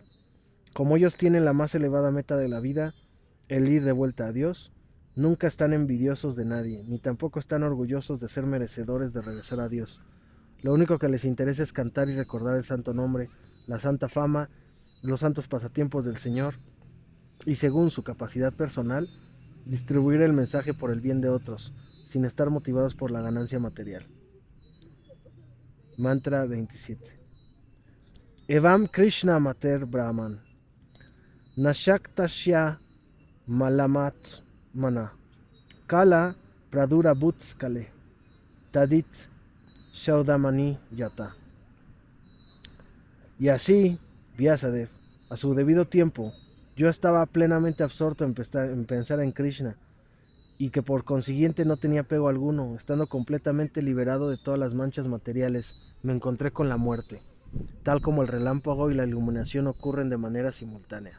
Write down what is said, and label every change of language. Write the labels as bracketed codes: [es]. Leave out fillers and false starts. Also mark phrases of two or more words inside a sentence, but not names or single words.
[es] Como ellos tienen la más elevada meta de la vida, el ir de vuelta a Dios, nunca están envidiosos de nadie, ni tampoco están orgullosos de ser merecedores de regresar a Dios. Lo único que les interesa es cantar y recordar el santo nombre, la santa fama, los santos pasatiempos del Señor, y según su capacidad personal, distribuir el mensaje por el bien de otros, sin estar motivados por la ganancia material. Mantra 27. [sa] एवम् कृष्ण मतेर् ब्रह्मन् नशक्तस्य मलमत् मन कल प्रदुर बुत्स्कले तदित् शौदमनि यत. [es] Y así, Vyasadeva, a su debido tiempo, yo estaba plenamente absorto en pensar en Krishna, y que por consiguiente no tenía apego alguno. Estando completamente liberado de todas las manchas materiales, me encontré con la muerte, tal como el relámpago y la iluminación ocurren de manera simultánea.